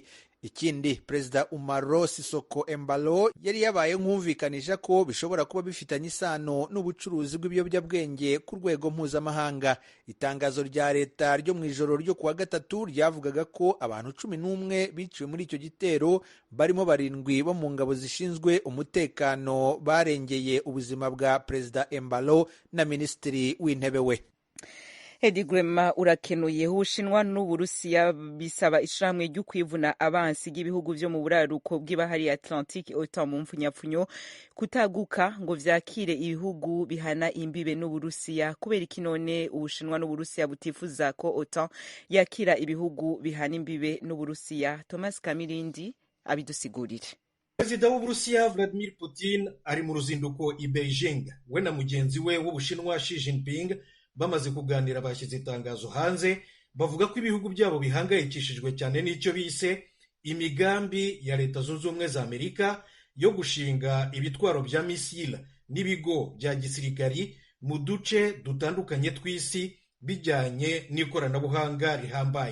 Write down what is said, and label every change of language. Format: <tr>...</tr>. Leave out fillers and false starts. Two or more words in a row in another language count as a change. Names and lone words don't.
<rw>Ikindi, Perezida Umaro Sisoko Embalo yari yabaye nkumvikanisha ko bishobora kuba bifitanye isano n'ubucuruzi bw'ibiyobyabwenge ku rwego mpuzamahanga. Itangazo rya leta ryo mu ijoro ryo kuwa gatatu ryavugaga ko abantu 11 biciwe muri icyo gitero, barimo 7 bo mu ngabo zishinzwe umutekano barengeye ubuzima bwa Perezida Embalo na Minisitiri w'intebe we.</rw> <rn>Edi Rwema urakenuye. Ubushinwa n'Uburusiya bisaba ishirahamwe ryo kwivuna abansi b'ibihugu vyo mu buraruko bw'ibahari Atlantique OTAN mu mpfunyapfunyo kutaguka ngo vyakire ibihugu bihana imbibe n'Uburusiya. Kubera iki none Ubushinwa n'Uburusiya butifuza ko OTAN yakira ibihugu bihana imbibe n'Uburusiya? Thomas Kamirindi abidusigurire.</rn> <rw>Perezida w'Uburusiya Vladimir Putin ari mu ruzinduko i Beijing. We na mugenzi we w'Ubushinwa Xi Jinping bamaze kuganira bashyize itangazo hanze bavuga ko ibihugu byabo bihangayikishijwe cyane n'icyo bise imigambi ya Leta Zunze Ubumwe za Amerika yo gushinga ibitwaro bya misile n'ibigo bya gisirikari mu duce dutandukanye tw'isi bijyanye n'ikoranabuhanga rihambaye.</rw>